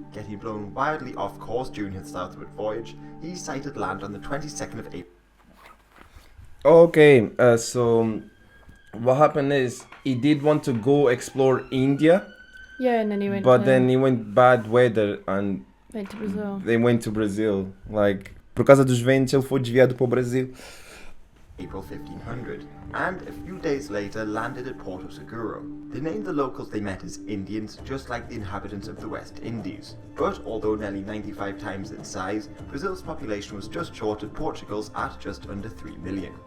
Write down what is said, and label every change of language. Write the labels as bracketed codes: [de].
[en] Getting blown wildly off course during his southward voyage, he sighted land on the 22nd of April. Okay, so what happened is he did want to go explore India, Yeah, and then he went. but to, then he went bad weather and went to Brazil. they went to Brazil. [pt] Like, por causa dos ventos, ele foi desviado para o Brasil. [en] April 1500, and a few days later landed at Porto Seguro. They named the locals they met as Indians, just like the inhabitants of the West Indies. But although nearly 95 times its size, Brazil's population was just short of Portugal's at just under 3 million.